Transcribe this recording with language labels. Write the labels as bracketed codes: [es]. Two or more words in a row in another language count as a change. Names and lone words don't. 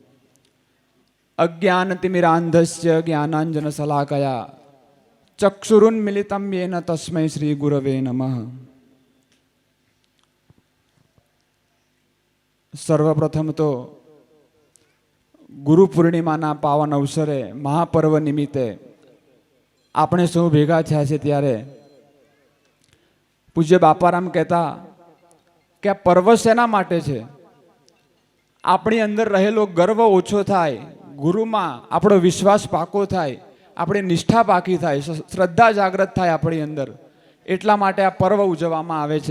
[sa] अज्ञानतिमिरान्धस्य ज्ञानाञ्जनशलाकया चक्षुरुन्मिलितं येन तस्मै श्री गुरवे नमः। [gu] સર્વપ્રથમ તો ગુરુ પૂર્ણિમાના પાવન અવસરે મહાપર્વ નિમિત્તે આપણે સૌ ભેગા થયા છે ત્યારે પૂજ્ય બાપારામ કહેતા કે આ પર્વ શેના માટે છે? આપણી અંદર રહેલો ગર્વ ઓછો થાય, ગુરુમાં આપણો વિશ્વાસ પાકો થાય, આપણી નિષ્ઠા પાકી થાય, શ્રદ્ધા જાગૃત થાય આપણી અંદર, એટલા માટે આ પર્વ ઉજવવામાં આવે છે।